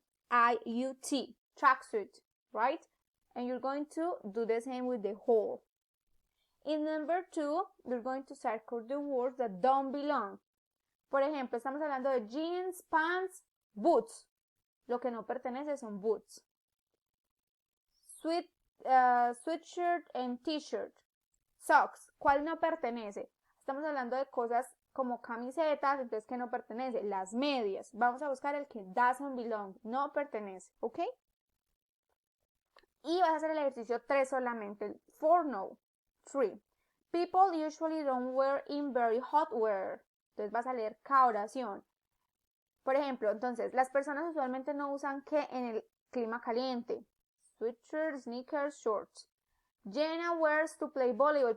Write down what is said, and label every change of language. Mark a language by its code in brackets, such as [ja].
[en] S-T-T-A-R-C-K-I-U-T. Tracksuit, right? And you're going to do the same with the whole. In number 2, you're going to circle the words that don't belong. [es] Por ejemplo, estamos hablando de jeans, pants, boots. Lo que no pertenece son boots. [en] Sweatshirt and t-shirt. [es] Socks. ¿Cuál no pertenece? Estamos hablando de cosas como camisetas, entonces que no pertenece. Las medias. Vamos a buscar el que [en] doesn't belong. [es] No pertenece. ¿Ok? Y vas a hacer el ejercicio 3 solamente. 4 no. 3. [en] People usually don't wear in very hot weather. [es] Entonces vas a leer cada oración. Por ejemplo, entonces, las personas usualmente no usan ¿qué en el clima caliente? [en] Sweatshirts, sneakers, shorts. Jenna wears to play volleyball.